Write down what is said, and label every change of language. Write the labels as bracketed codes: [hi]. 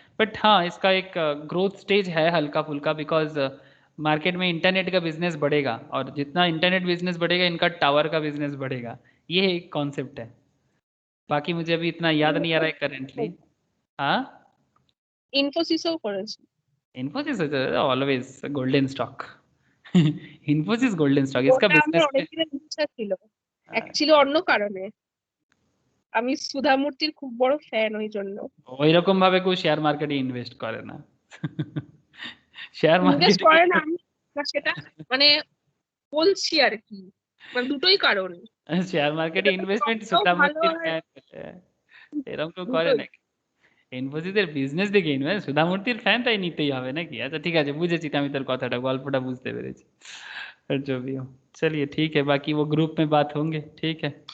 [hi] But हाँ इसका एक ग्रोथ स्टेज है हल्का फुल्का, बिकॉज मार्केट में इंटरनेट का बिजनेस बढ़ेगा और जितना इंटरनेट बिजनेस बढ़ेगा इनका टावर का बिजनेस बढ़ेगा, ये एक कॉन्सेप्ट है। बाकी मुझे अभी इतना याद नहीं आ रहा है करेंटली। हाँ [bn] ইনফোসিসও করেছে। [hi] Infosys always golden stock Infosys golden stock इसका [bn] ওটা আমার [hi] बिजनेस [bn] অনেকদিনের ইচ্ছা ছিল, অ্যাকচুয়ালি অন্য কারণে। আমি সুধা মূর্তির খুব বড় ফ্যান, ওই জন্য। ওই রকম ভাবে কেউ শেয়ার মার্কেটে ইনভেস্ট করে না শেয়ার ইনভেস্ট মার্কেটে করে না আমি না, সেটা মানে বলছি আর কি, মানে দুটোই কারণ। শেয়ার মার্কেটে ইনভেস্টমেন্ট সুধামূর্তির ফ্যান এরকম কেউ করে নাকি? ইনফোসিসের বিজনেস দেখে ইনভেস্ট, সুধামূর্তির ফ্যান তাই নিতেই হবে নাকি? আচ্ছা ঠিক আছে বুঝেছি, আমি তোর কথাটা গল্পটা বুঝতে পেরেছি। [hi] और जो भी हो चलिए ठीक है, बाकी वो ग्रुप में बात होंगे, ठीक है?